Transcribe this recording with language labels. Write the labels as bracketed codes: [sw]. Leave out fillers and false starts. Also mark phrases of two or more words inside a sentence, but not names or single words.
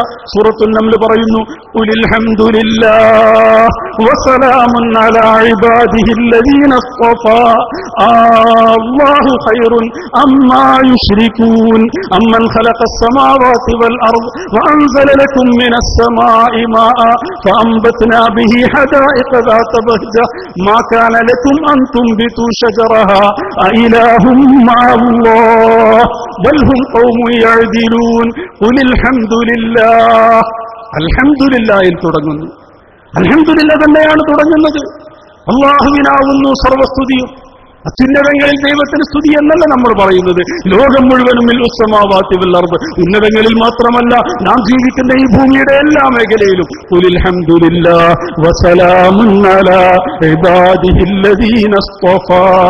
[ml] സൂറത്തുൻ നംൽ പറയുന്നു, [ar] قل الحمد لله وسلام على عباده الذين اصطفى الله خير أما يشركون أمن خلق السماوات والأرض وأنزل لكم من السماء ماء فأنبتنا به حدائق ذات بهجة ما كان لكم أن تنبتوا شجرها أإله مع الله بل هم قوم يعدلون قل الحمد لله. الحمد لله തുടങ്ങുന്നു. [ml] അൽഹംദുലില്ലാഹ് തന്നെയാണ് തുടങ്ങുന്നത്. അല്ലാഹുവിനാവുന്നു സർവസ്തുതിയും. അത്യുന്നതങ്ങളിൽ ദൈവത്തിന് സ്തുതി എന്നല്ല നമ്മൾ പറയുന്നത്. ലോകം മുഴുവനും [ar] ملء السماوات والأرض, [ml] ഉന്നതങ്ങളിൽ മാത്രമല്ല നാം ജീവിക്കുന്ന ഈ ഭൂമിയുടെ എല്ലാ മേഖലയിലും [ar] قل الحمد لله وسلام على عباده الذين اصطفى.